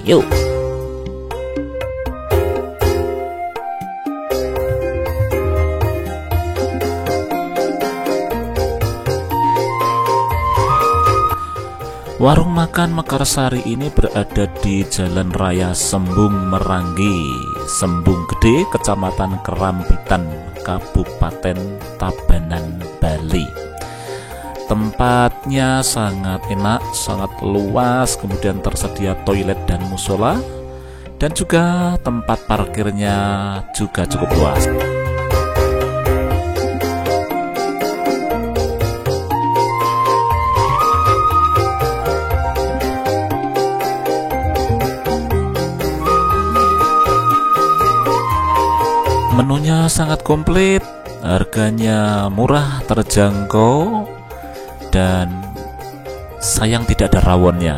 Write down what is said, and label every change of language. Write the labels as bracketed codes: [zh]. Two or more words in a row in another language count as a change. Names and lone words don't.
[id] Yuk. Warung makan Mekarsari ini berada di Jalan Raya Sembung Meranggi, Sembung Gede, Kecamatan Kerambitan, Kabupaten Tabanan, Bali. Tempatnya sangat enak, sangat luas, kemudian tersedia toilet dan musola, dan juga tempat parkirnya juga cukup luas. Menunya sangat komplit, harganya murah, terjangkau, dan sayang tidak ada rawonnya.